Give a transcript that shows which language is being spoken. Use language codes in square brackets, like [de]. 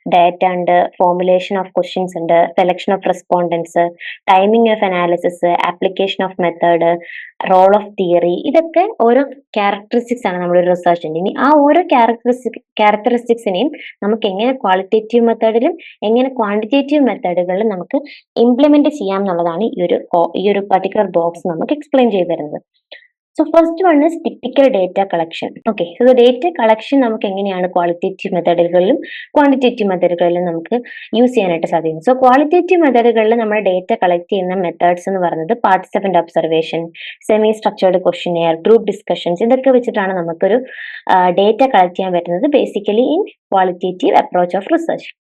[en] Data ഉണ്ട്, formulation of questions ഉണ്ട്, selection of respondents, timing of analysis, application of method, role of theory. [ml] ഇതൊക്കെ ഓരോ characteristics ആണ് നമ്മുടെ റിസർച്ചിന്റെ. ഇനി ആ ഓരോ ക്യാരക്ടറിസ്റ്റിക്സിനെയും നമുക്ക് എങ്ങനെ ക്വാളിറ്റേറ്റീവ് മെത്തേഡിലും എങ്ങനെ ക്വാണ്ടിറ്റേറ്റീവ് മെത്തേഡുകളിലും നമുക്ക് ഇംപ്ലിമെന്റ് ചെയ്യാം എന്നുള്ളതാണ് ഈ ഒരു പർട്ടിക്കുലർ ബോക്സ് നമുക്ക് എക്സ്പ്ലെയിൻ ചെയ്ത് തരുന്നത്. [en] So first one is typical data collection. Okay, so the data collection [ml] നമുക്ക് എങ്ങനെയാണ് ക്വാളിറ്റേറ്റീവ് മെത്തേഡുകളിലും ക്വാണ്ടിറ്റേറ്റീവ് മെത്തേഡുകളിലും നമുക്ക് യൂസ് ചെയ്യാനായിട്ട് സാധിക്കും. സോ ക്വാളിറ്റേറ്റീവ് മെത്തേഡുകളിൽ നമ്മൾ ഡേറ്റ കളക്ട് ചെയ്യുന്ന മെത്തേഡ്സ് എന്ന് പറയുന്നത് participant observation, semi structured questionnaire, group discussions, ഇതൊക്കെ വെച്ചിട്ടാണ് നമുക്കൊരു ഡേറ്റ കളക്ട് ചെയ്യാൻ പറ്റുന്നത് [en] Basically in qualitative approach of research.